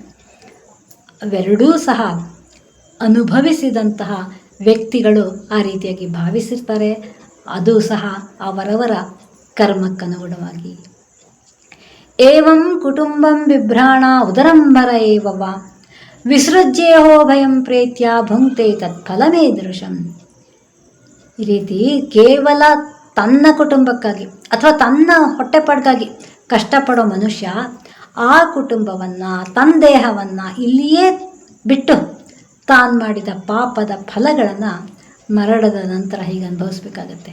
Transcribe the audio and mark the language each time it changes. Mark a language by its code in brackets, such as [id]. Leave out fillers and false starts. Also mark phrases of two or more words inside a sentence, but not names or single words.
[kn] ಅವೆರಡೂ ಸಹ ಅನುಭವಿಸಿದಂತಹ ವ್ಯಕ್ತಿಗಳು ಆ ರೀತಿಯಾಗಿ ಭಾವಿಸಿರ್ತಾರೆ. ಅದು ಸಹ ಅವರವರ ಕರ್ಮಕ್ಕನುಗುಣವಾಗಿ. [sa] ಏವಂ ಕುಟುಂಬಂ ಬಿಭ್ರಾಣ ಉದರಂಬರ ಏವವ ವಿಸೃಜ್ಯೇಹೋ ಭಯಂ ಪ್ರೇತ್ಯ ಭುಂಕ್ತೆ ತತ್ಫಲಮೇದೃಶಂ. [kn] ಈ ರೀತಿ ಕೇವಲ ತನ್ನ ಕುಟುಂಬಕ್ಕಾಗಿ ಅಥವಾ ತನ್ನ ಹೊಟ್ಟೆಪಾಡಿಗಾಗಿ ಕಷ್ಟಪಡೋ ಮನುಷ್ಯ ಆ ಕುಟುಂಬವನ್ನು, ತನ್ನ ದೇಹವನ್ನು ಇಲ್ಲಿಯೇ ಬಿಟ್ಟು ತಾನು ಮಾಡಿದ ಪಾಪದ ಫಲಗಳನ್ನು ಮರಣದ ನಂತರ ಹೀಗೆ ಅನುಭವಿಸ್ಬೇಕಾಗತ್ತೆ.